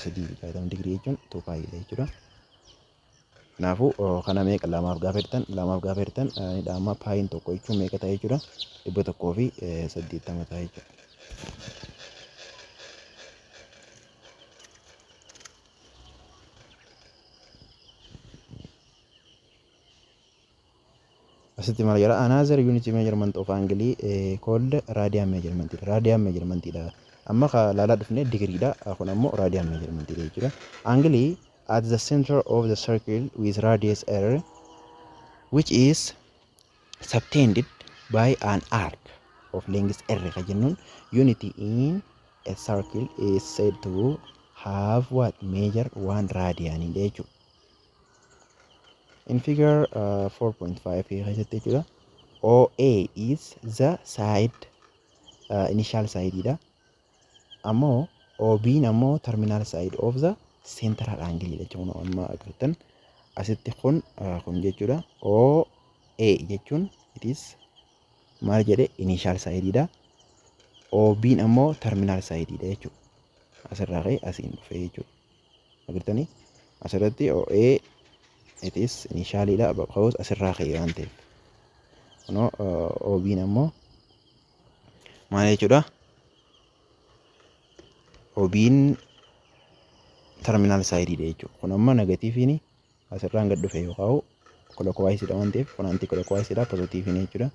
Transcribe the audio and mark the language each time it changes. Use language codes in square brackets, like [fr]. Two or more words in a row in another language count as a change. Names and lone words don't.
[om] 360 digirii jechuun 2 paayi jechuudha. Kanaafuu kana meeqa lamaaf gaafa hirtan amma paayiin tokko jechuun meeqa ta'a jechuudha? 180 ta'a jechuudha. Asitti maal jedha? [en] Another unit measurement of angle called radian measurement. Radian measurement dha. [om] Amma laalaa dhufne degree dha. Kun ammoo [en] radian measurement [om] dha jechuudha. [en] Angle at the center of the circle with radius r, which is subtended by an arc of length r [om] ka jennuun [en] unity in a circle is said to have what measure 1 radian jechuudha. In figure 4.5 [om] keessatti jechuudha. [en] OA is the side initial side dha. [om] Ammoo OB ammoo [en] terminal side of the central angle jechuudha. [om] Amma agartan asitti kun jechuudha. [en] OA jechuun it is [om] maal jedhe [en] initial side dha. [om] OB ammoo [en] terminal side [om] dha jechuudha. Asirraa ka'ee asiin dhufee jechuudha. Agartanii asirratti OA [en] it is initially [om] dha because asirraa ka'ee waan ta'eef. Kunoo OB ammoo maal jechuudha? OB [en] terminal side [om] dha jechuudha. Kun amma negatiiviin asirraan gad dhufe yookaan clockwise dha waan ta'eef kun [en] anti clockwise [om] dha positiiviin jechuudha.